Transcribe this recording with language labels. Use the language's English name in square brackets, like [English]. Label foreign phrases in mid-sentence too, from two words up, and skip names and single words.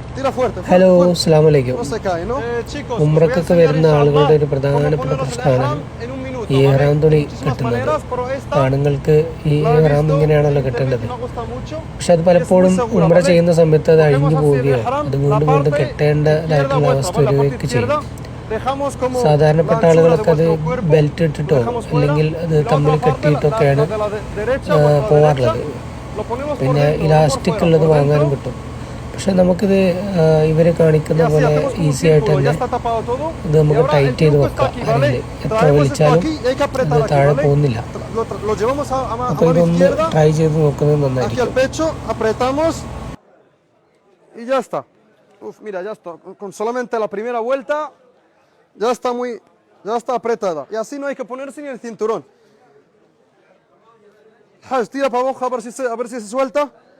[Spanish] Tira fuerte, [English] ഹലോ [Spanish] fuerte, fuerte. [Arabic] السلام عليكم. [Spanish] No se cae, ¿no? Chicos, [Malayalam] ഉംറക്കൊക്കെ വരുന്ന ആളുകളുടെ ഒരു പ്രധാനപ്പെട്ട പ്രശ്നമാണ് ഈ ഇഹ്റാം തുണി കെട്ടുന്നത്. ആണുങ്ങൾക്ക് ഈ ഇഹ്റാം ഇങ്ങനെയാണല്ലോ കെട്ടേണ്ടത്. പക്ഷെ അത് പലപ്പോഴും ഉംറ ചെയ്യുന്ന സമയത്ത് അത് അഴിഞ്ഞു പോവുകയോ അത് വീണ്ടും വീണ്ടും കെട്ടേണ്ടതായിട്ടുള്ള അവസ്ഥ വരികയൊക്കെ ചെയ്യും. സാധാരണപ്പെട്ട ആളുകളൊക്കെ അത് ബെൽറ്റ് ഇട്ടിട്ടോ അല്ലെങ്കിൽ അത് തമ്മിൽ കെട്ടിയിട്ടൊക്കെയാണ് പോവാറുള്ളത്. പിന്നെ ഇലാസ്റ്റിക് ഉള്ളത് വാങ്ങാനും കിട്ടും. പക്ഷെ നമുക്കിത് ഇവർ കാണിക്കുന്ന പോലെ ഈസി ആയിട്ട് തന്നെ ഇത് നമുക്ക് ടൈറ്റ് ചെയ്ത് വെക്കാം. അറിയില്ല എത്ര വലിച്ചാലും ഇത് താഴെ പോകുന്നില്ല. അപ്പോൾ ഇതൊന്ന് ട്രൈ ചെയ്ത് നോക്കുന്നത് നന്നായിരിക്കും. [Spanish] Y ya está. Uf, mira, ya está. Con solamente la primera vuelta ya está apretada. Y así no hay que ponerse ni el cinturón. Tira para abajo a ver si se suelta.